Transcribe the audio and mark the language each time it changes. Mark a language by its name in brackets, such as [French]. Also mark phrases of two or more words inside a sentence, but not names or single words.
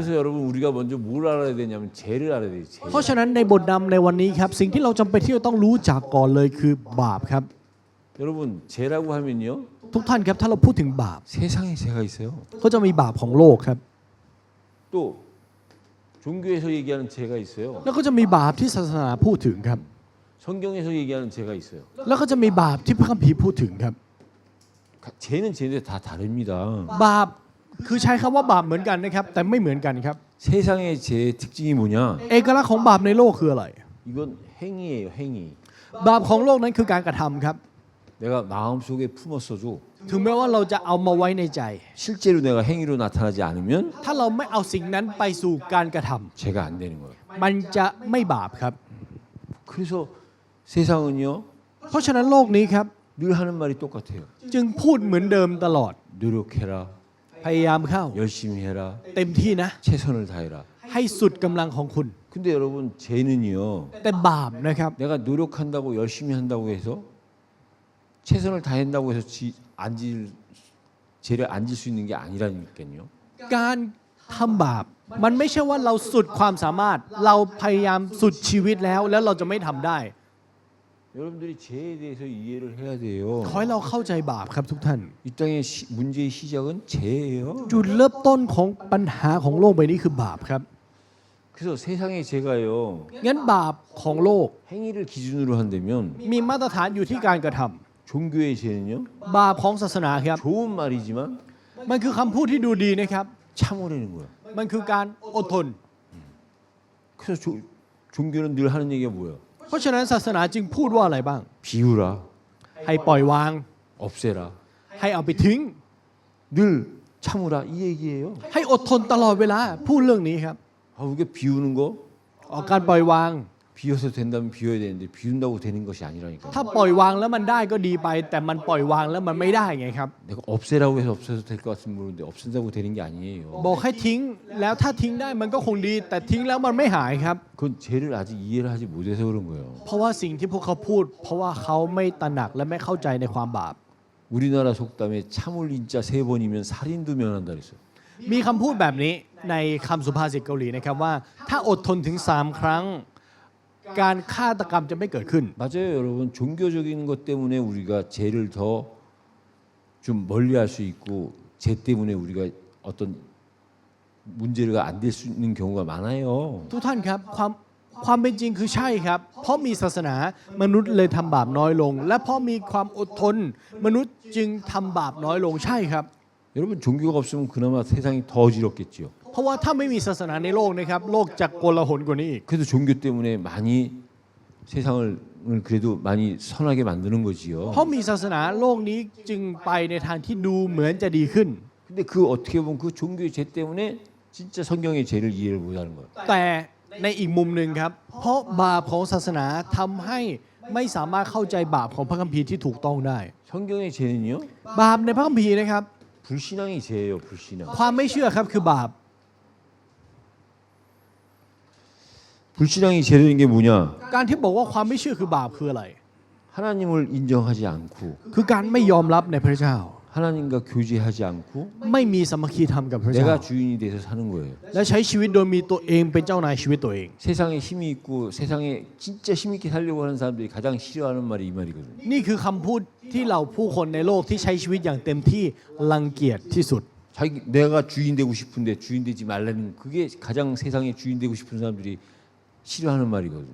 [Korean] 그래서 여러분 우리가 먼저 뭘 알아야 되냐면 죄를 알아야 돼요. 죄. [Thai] เพราะฉะนั้นในบทนำในวันนี้ครับสิ่งที่เราจำเป็นที่จะต้องรู้จักก่อนเลยคือบาปครับ [Korean] 여러분 죄라고 하면요 [Thai] ทุกท่านครับถ้าเราพูดถึงบาป [Korean] 세상에 죄가 있어요. [Thai] ก็จะมีบาปของโลกครับ [Korean] 또 종교에서 얘기하는 죄가 있어요. [Thai] แล้วก็จะมีบาปที่ศาสนาพูดถึงครับ [Korean] 성경에서 얘기하는 죄가 있어요. [Thai] แล้วก็จะมีบาปที่พระคัมภีร์พูดถึงครับ [Korean] 죄는 죄인데 다 다릅니다. [Thai] บาปคือใช้คำว่าบาปเหมือนกันนะครับแต่ไม่เหมือนกันครับ [Korean] 세상의 죄의 특징이 뭐냐? [Thai] เอกลักษณ์ของบาปในโลกคืออะไร [Korean] 이건 행위예요, 행위. [Thai] บาปของโลกนั้นคือการกระทำครับ [Korean] 내가 마음속에 품었어도 [Thai] ถึงแม้ว่าเราจะเอามาไว้ในใจ [Korean] 실제로 내가 행위로 나타나지 않으면 [Thai] ถ้าเราไม่เอาสิ่งนั้นไปสู่การกระทำ [Korean] 죄가 안 되는 거예요. [Thai] มันจะไม่บาปครับ [Korean] 그래서 세상은요 [Thai] เพราะฉะนั้นโลกนี้ครับ [Korean] 늘 하는 말이 똑같아요. [Thai] จึงพูดเหมือนเดิมตลอด [Korean] 노력해라, [Thai] พยายามเข้า [Korean] 열심히 해라, [Thai] เต็มที่นะ [Korean] 최선을 다해라. [Thai] ให้สุดกำลังของคุณ [Korean] 근데 여러분 죄는요 [Thai] แต่บาปนะครับ [Korean] 내가 노력한다고 열심히 한다고 해서 최선을 다한다고 해서 죄를 앉을 수 있는 게 아니라니까요. [Thai] การทำบาปมันไม่ใช่ว่าเราสุดความสามารถ เราพยายามสุดชีวิตแล้วเราจะไม่ทำได้ [Korean] 여러분들이 죄에 대해서 이해를 해야 돼요. [Thai] ขอให้เราเข้าใจบาปครับทุกท่าน [Korean] 이 땅의 문제의 시작은 죄예요. [Thai] จุดเริ่มต้นของปัญหาของโลกใบนี้คือบาปครับ [Korean] 그래서 세상의 죄가요 [Thai] งั้นบาปของโลก [Korean] 행위를 기준으로 한다면 [Thai] มีมาตรฐานอยู่ที่การกระทำ [Korean] 종교의 죄는요 [Thai] บาปของศาสนาครับ [Korean] 좋은 말이지만 [Thai] มันคือคำพูดที่ดูดีนะครับ [Korean] 참으라는 거야. [Thai] มันคือการอดทน [Korean] 그래서 종교는 늘 하는 얘기가 뭐야? [Thai] เพราะฉะนั้นศาสนาจึงพูดว่าอะไรบ้าง [Korean] 비우라, [Thai] ให้ปล่อยวาง [Korean] 없애라. [Thai] ให้เอาไปทิ้ง [Korean] 늘 참으라 이 얘기예요. [Thai] ให้อดทนตลอดเวลาพูดเรื่องนี้ครับ [Korean] 이게 비우는 거 [Thai] ออกการปล่อยวาง [Korean] 비워서 된다면 비워야 되는데 비운다고 되는 것이 아니라니까. [Thai] ถ้าปล่อยวางแล้วมันได้ก็ดีไป แต่มันปล่อยวางแล้วมันไม่ได้ไงครับ [Korean] 내가 없애라고 해서 없애도 될 것 같으면 모르는데 없앤다고 되는 게 아니에요. [Thai] บอกให้ทิ้งแล้วถ้าทิ้งได้มันก็คงดี แต่ทิ้งแล้วมันไม่หายครับ [Korean] 그건 죄를 아직 이해를 하지 못해서 그런 거예요. [Thai] เพราะว่าสิ่งที่พวกเขาพูด เพราะว่าเขาไม่ตระหนักและไม่เข้าใจในความบาป [Korean] 우리나라 속담에 참을 인자 3번이면 살인도 면한다 그랬어요. [Thai] มีคำพูดแบบนี้ในคำสุภาษิตเกาหลีนะครับว่า ถ้าอดทนถึง 3 ครั้ง การฆาตกรรมจะไม่เกิดขึ้น [Korean] 맞아요, 여러분. 종교적인 것 때문에 우리가 죄를 더 좀 멀리할 수 있고 죄 때문에 우리가 어떤 문제가 안 될 수 있는 경우가 많아요. [Thai] ทุกท่านครับความเป็นจริงคือใช่ครับ เพราะมีศาสนามนุษย์เลยทำบาปน้อยลง และเพราะมีความอดทน มนุษย์จึงทำบาปน้อยลงใช่ครับ [Korean] 여러분 종교가 없으면 그나마 세상이 더 어지럽겠지요. [Thai] เพราะว่าถ้าไม่มีศาสนาในโลกนะครับโลกจะโกลาหลกว่านี้อีก [Korean] 그래도 종교 때문에 많이 세상을 그래도 많이 선하게 만드는 거지요. [Thai] เพราะมีศาสนาโลกนี้จึงไปในทางที่ดูเหมือนจะดีขึ้น [Korean] 근데 그 어떻게 보면 그 종교의 죄 때문에 진짜 성경의 죄를 이해를 못하는 거예요. [Thai] แต่ในอีกมุมหนึ่งครับ เพราะบาปของศาสนาทำให้ไม่สามารถเข้าใจบาปของพระคัมภีร์ที่ถูกต้องได้ [Korean] 성경의 죄는요 [Thai] บาปในพระคัมภีร์นะครับ [Korean] 불신앙이 죄예요. 불신앙. [Thai] ความไม่เชื่อครับคือบาป [Korean] 불신앙이 죄되는 게 뭐냐? [Thai] การที่บอกว่าความไม่เชื่อคือบาปคืออะไร [Korean] 하나님을 인정하지 않고 [Thai] คือการไม่ยอมรับในพระเจ้า [Korean] 하나님과 교제하지 않고 [Thai] ไม่มีสามัคคีธรรมกับพระเจ้า [Korean] 내가 주인이 돼서 사는 거예요. [Thai] และใช้ชีวิตโดยมีตัวเองเป็นเจ้านายชีวิตตัวเอง [Korean] 세상에 힘이 있고 세상에 진짜 힘 있게 살려고 하는 사람들이 가장 싫어하는 말이 이 말이거든요. [Thai] นี่คือคำพูดที่เราผู้คนในโลกที่ใช้ชีวิตอย่างเต็มที่รังเกียจที่สุด [Korean] 자기 내가 주인 되고 싶은데 주인 되지 말라는 그게 가장 세상에 주인 되고 싶은 사람들이 싫어하는 말이거든요.